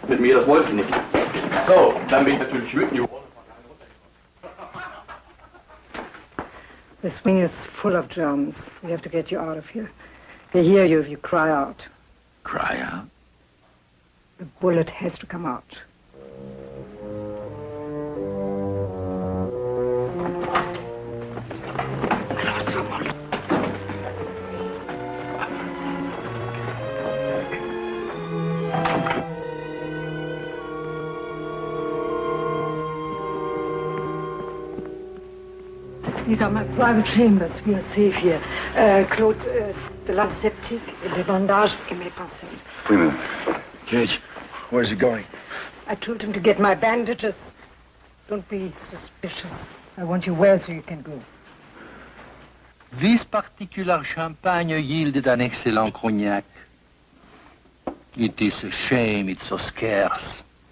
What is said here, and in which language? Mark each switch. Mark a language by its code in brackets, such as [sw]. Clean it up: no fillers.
[de] Mit mir, das wollte ich nicht. So, dann bin ich natürlich wütend. [en] This wing is full of Germans. We have to get you out of here. They hear you if you cry out. Cry out? The bullet has to come out. These are my private chambers. We are safe here. [fr] Claude, the l'antiseptic et les bandages et mes pincettes. Oui, Madame. [en] Cage, where's he going? I told him to get my bandages. Don't be suspicious. I want you well so you can go. This particular champagne yielded an excellent cognac. It is a shame it's so scarce.